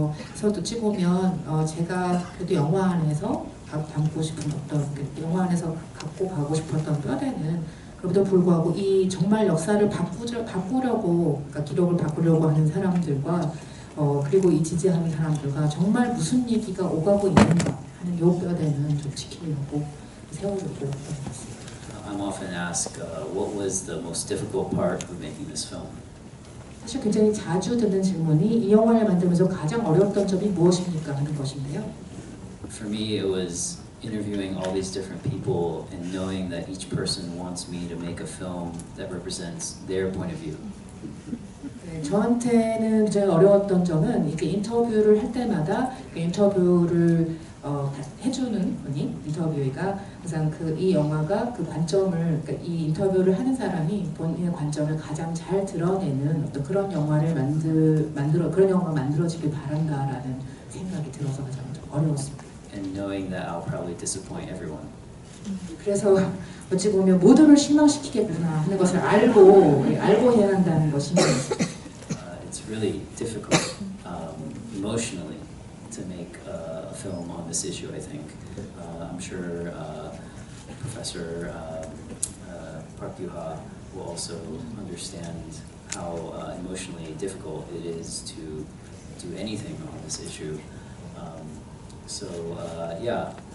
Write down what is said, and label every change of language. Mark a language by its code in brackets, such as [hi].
[ko] 그래서 어찌 보면 제가 그래도 영화 안에서 담고 싶은 어떤, 영화 안에서 갖고 가고 싶었던 뼈대는 그럼에도 불구하고 이 정말 역사를 바꾸려고, 그러니까 기록을 바꾸려고 하는 사람들과 그리고 이 지지하는 사람들과 정말 무슨 얘기가 오가고 있는가 하는 요 뼈대는 좀 지키려고 세우려고 했던 것 같습니다. [en] I'm often asked, what was the most difficult part of making this film? [ko] 사실 굉장히 자주 듣는 질문이 이 영화를 만들면서 가장 어려웠던 점이 무엇입니까 하는 것인데요. [en] For me, it was interviewing all these different people and knowing that each person wants me to make a film that represents their point of view. [ko] 저한테는 굉장히 어려웠던 점은 이렇게 인터뷰를 할 때마다 인터뷰를 해주는 분이, 인터뷰가 항상 이 영화가 그 관점을, 그러니까 이 인터뷰를 하는 사람이 본인의 관점을 가장 잘 드러내는 어떤 그런 영화를 그런 영화가 만들어지길 바란다라는 생각이 들어서 가장 어려웠습니다. [en] And knowing that I'll probably disappoint everyone. [ko] 그래서 어찌 보면 모두를 실망시키겠구나 하는 것을 알고 해야 한다는 것이 [en] It's really difficult emotionally to make a film on this issue, I think. I'm sure Professor Park Yoo-ha will also understand how emotionally difficult it is to do anything on this issue. So yeah,